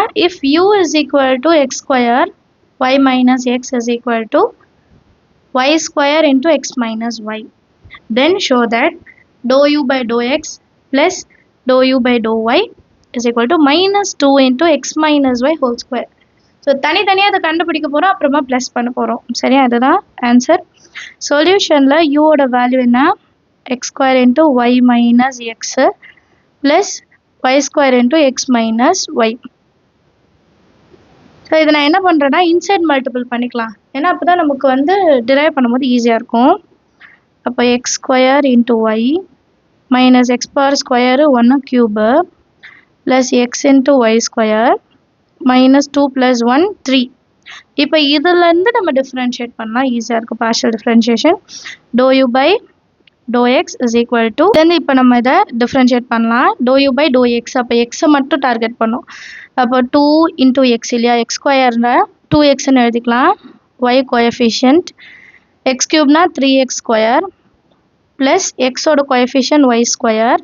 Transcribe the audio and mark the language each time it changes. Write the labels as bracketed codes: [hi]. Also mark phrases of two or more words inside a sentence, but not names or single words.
[en] If u is equal to x square, y minus x is equal to y square into x minus y. Then show that dou u by dou x plus dou u by dou y is equal to minus 2 into x minus y whole square. [ta] ஸோ தனித்தனியாக அதை கண்டுபிடிக்க போகிறோம், அப்புறமா ப்ளஸ் பண்ண போகிறோம். சரியா? இதுதான் ஆன்சர். சொல்யூஷனில் யூவோட வேல்யூ என்ன? [en] x square into y minus x plus y square into x minus y. [ta] ஸோ இதை நான் என்ன பண்ணுறேன்னா [en] inside multiple [ta] பண்ணிக்கலாம், ஏன்னா அப்போ தான் நமக்கு வந்து டிரைவ் பண்ணும்போது ஈஸியாக இருக்கும். [en] அப்போ x square into y minus x power square 1 cube plus x into y square minus 2 plus 1 3. [ta] இப்போ இதுலேருந்து நம்ம டிஃப்ரென்ஷியேட் பண்ணலாம், ஈஸியாக இருக்கும். [en] partial differentiation dou u by dou x is equal to, then [ta] இப்போ நம்ம இதை டிஃப்ரென்ஷியேட் பண்ணலாம். [en] dou u by dou x, [ta] அப்போ எக்ஸை மட்டும் டார்கெட் பண்ணும். அப்போ 2 into x இல்லையா, [en] x square [ta] 2xன்னு எழுதிக்கலாம். [en] y coefficient x cube 3x square plus x coefficient y square.